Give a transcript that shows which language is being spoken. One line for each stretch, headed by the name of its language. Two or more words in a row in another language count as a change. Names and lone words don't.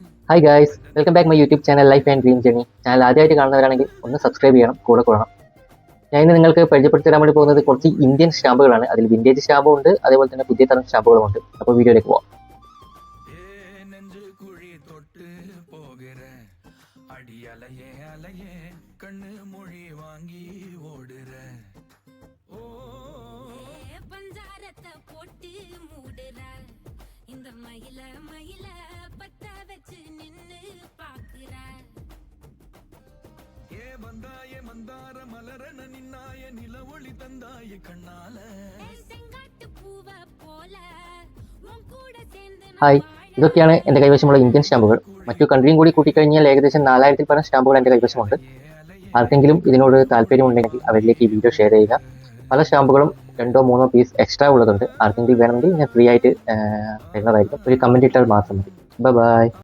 English: Hi guys, welcome back my YouTube channel
Malayalam: ലൈഫ് ആൻഡ് ഡ്രീം ജേണി. ചാനൽ ആദ്യമായിട്ട് കാണുന്നവരാണെങ്കിൽ ഒന്ന് സബ്സ്ക്രൈബ് ചെയ്യണം, കൂടെ കൂടണം. ഞാൻ ഇന്ന് നിങ്ങൾക്ക് പരിചയപ്പെടുത്തി തരാൻ വേണ്ടി പോകുന്നത് കുറച്ച് ഇന്ത്യൻ സ്റ്റാമ്പുകളാണ്. അതിൽ വിന്റേജ് സ്റ്റാമ്പും ഉണ്ട്, അതേപോലെ തന്നെ പുതിയ തരം സ്റ്റാമ്പുകളും ഉണ്ട്. അപ്പോൾ വീഡിയോയിലേക്ക് പോവാം.
Tamil: இந்த மயில மயில பத்த வச்சு நின்னு பாக்குற ஏ வந்தாய மந்தார மலரன நின்னாய நில ஒளி தந்தாய கண்ணால செங்காட்டு பூவ போல உன் கூட சேர்ந்து
Malayalam: ഹായ്, ഇതൊക്കെയാണ് എൻ്റെ കൈവശമുള്ള ഇന്ത്യൻ സ്റ്റാമ്പുകൾ. മറ്റു കൺട്രിയും കൂടി കൂട്ടിക്കഴിഞ്ഞാൽ ഏകദേശം 4000-ൽ പരം സ്റ്റാമ്പുകൾ എൻ്റെ കൈവശമുണ്ട്. ആർക്കെങ്കിലും ഇതിനോട് താല്പര്യമുണ്ടെങ്കിൽ അവരിലേക്ക് ഈ വീഡിയോ ഷെയർ ചെയ്യുക. പല സ്റ്റാമ്പുകളും 2-3 പീസ് എക്സ്ട്രാ ഉള്ളതുണ്ട്. ആർക്കെങ്കിലും വേണമെങ്കിൽ ഞാൻ ഫ്രീ ആയിട്ട് തരുന്നതായിരിക്കും. ഒരു കമൻറ്റ് ഇട്ടാൽ മാത്രം മതി. ബൈ.